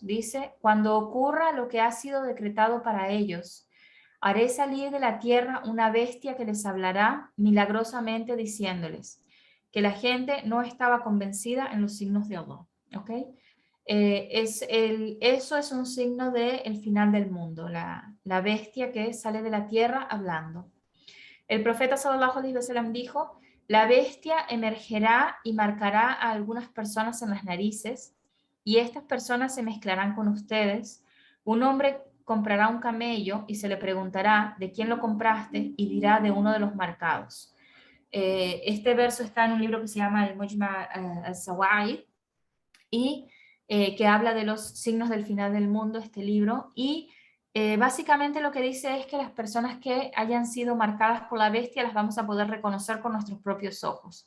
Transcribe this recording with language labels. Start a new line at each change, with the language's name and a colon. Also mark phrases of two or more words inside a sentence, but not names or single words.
Spanish: Dice, cuando ocurra lo que ha sido decretado para ellos, haré salir de la tierra una bestia que les hablará milagrosamente diciéndoles que la gente no estaba convencida en los signos de Allah. ¿Ok? Eso es un signo del final del mundo, la bestia que sale de la tierra hablando. El profeta
Arabic: صلى الله عليه وسلم
Spanish: dijo, la bestia emergerá y marcará a algunas personas en las narices y estas personas se mezclarán con ustedes. Un hombre comprará un camello y se le preguntará de quién lo compraste y dirá de uno de los marcados. Este verso está en un libro que se llama el Mujma al-Sawaid y que habla de los signos del final del mundo, este libro, y básicamente lo que dice es que las personas que hayan sido marcadas por la bestia las vamos a poder reconocer con nuestros propios ojos.